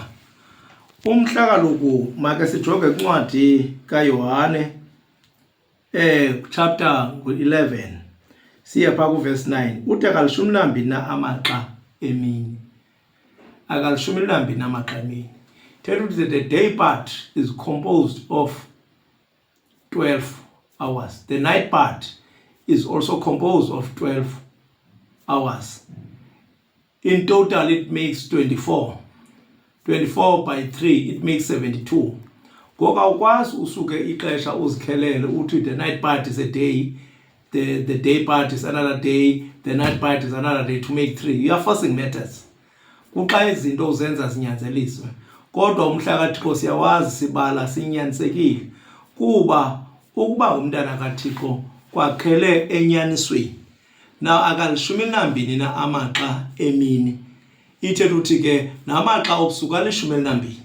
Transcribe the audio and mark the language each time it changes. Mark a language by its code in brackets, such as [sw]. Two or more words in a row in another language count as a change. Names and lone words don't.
[xh] Umhla kaloku make sijonge kwincwadi kaYohane chapter 11 siya phaa kuverse 9 uthi akalishumi nambini amaxa emini, akalishumi nambini amaxa emini. [en] Tell you that the day part is composed of 12 hours. The night part is also composed of 12 hours. In total, it makes 24. 24 by 3, it makes 72. [xh] Ngoku awukwazi usuke ixesha uzikhelele uthi [en] the night part is a day, the day part is another day, the night part is another day to make 3. You are forcing matters. [xh] Kuxa izinto uzenza zinyanzeliswe. Kodwa umhla kaThixo siyawazi sibala sinyanisekile kuba ukuba umntana kaThixo kwakhele enyanisweni. Now akalishumi nambini na amaxa emini. Ithetha uthi ke namaxa obusuku alishumi nambini.